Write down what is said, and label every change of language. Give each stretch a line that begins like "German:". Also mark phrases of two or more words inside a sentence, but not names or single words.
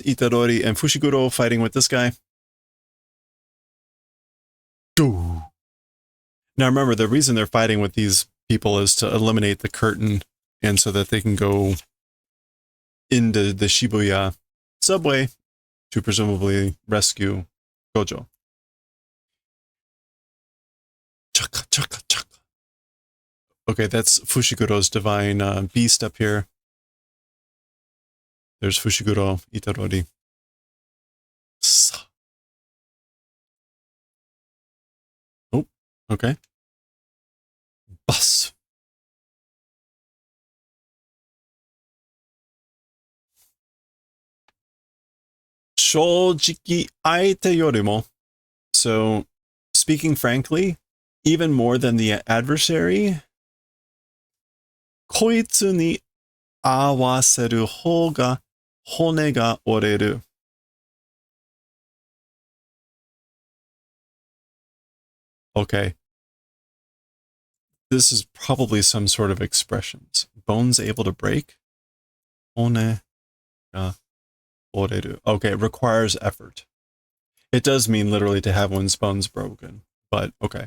English: Itadori and Fushiguro fighting with this guy. Now remember, the reason they're fighting with these people is to eliminate the curtain and so that they can go into the Shibuya subway to presumably rescue Gojo. Chaka, chaka, chaka. Okay, that's Fushiguro's divine beast up here. There's Fushiguro, Itadori. Oh, okay. Bus.
Japanese: 正直相手よりも.
English: So, speaking frankly, even more than the adversary,
Japanese: こいつに合わせる方が骨が折れる.
English: Okay. This is probably some sort of expressions. Bones able to break?
Japanese: 骨が折れる.
English: Okay, it requires effort. It does mean literally to have one's bones broken, but okay.